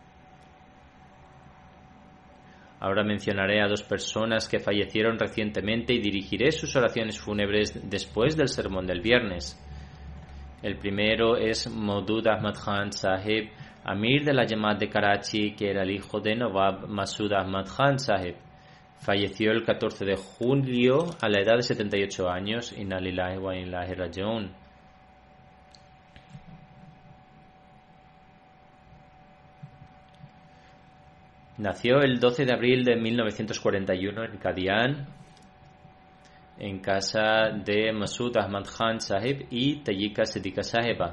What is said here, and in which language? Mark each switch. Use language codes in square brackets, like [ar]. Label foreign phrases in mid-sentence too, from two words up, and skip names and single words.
[es] Ahora mencionaré a dos personas que fallecieron recientemente y dirigiré sus oraciones fúnebres después del sermón del viernes. El primero es Maudud Ahmad Khan Sahib, Amir de la Jamaat de Karachi, que era el hijo de Nawab Masud Ahmad Khan Sahib. Falleció el 14 de julio a la edad de 78 años. [ar] إنا لله وإنا إليه راجعون. [es] Nació el 12 de abril de 1941 en Qadian, en casa de Masud Ahmad Khan Sahib y Tayyika Siddiqa Sahiba.